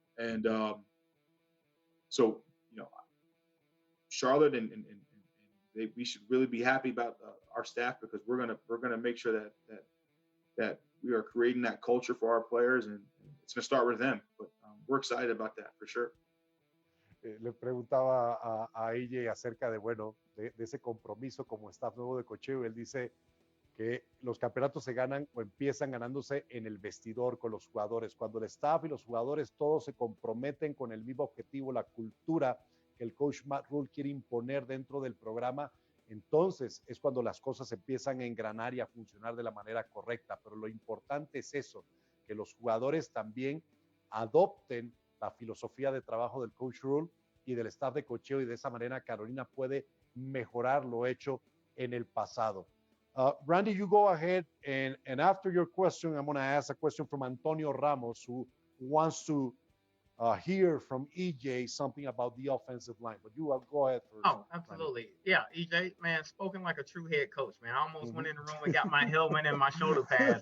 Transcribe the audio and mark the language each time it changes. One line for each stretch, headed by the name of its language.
English: And so, Charlotte and we should really be happy about our staff, because we're gonna make sure that we are creating that culture for our players, and it's gonna start with them. But we're excited about that for sure.
Spanish: Le preguntaba a EJ acerca de ese compromiso como staff nuevo de cocheo, y él dice que los campeonatos se ganan o empiezan ganándose en el vestidor con los jugadores. Cuando el staff y los jugadores todos se comprometen con el mismo objetivo, la cultura que el coach Matt Rule quiere imponer dentro del programa, entonces es cuando las cosas empiezan a engranar y a funcionar de la manera correcta. Pero lo importante es eso, que los jugadores también adopten la filosofía de trabajo del coach Rule y del staff de cocheo, y de esa manera Carolina puede mejorar lo hecho en el pasado.
English: Randy, you go ahead, and after your question, I'm going to ask a question from Antonio Ramos, who wants to hear from EJ something about the offensive line. But you go ahead first. Oh, absolutely. Randy. Yeah, EJ, man, spoken like a true head coach, man. I almost went in the room and got my helmet and my shoulder pads.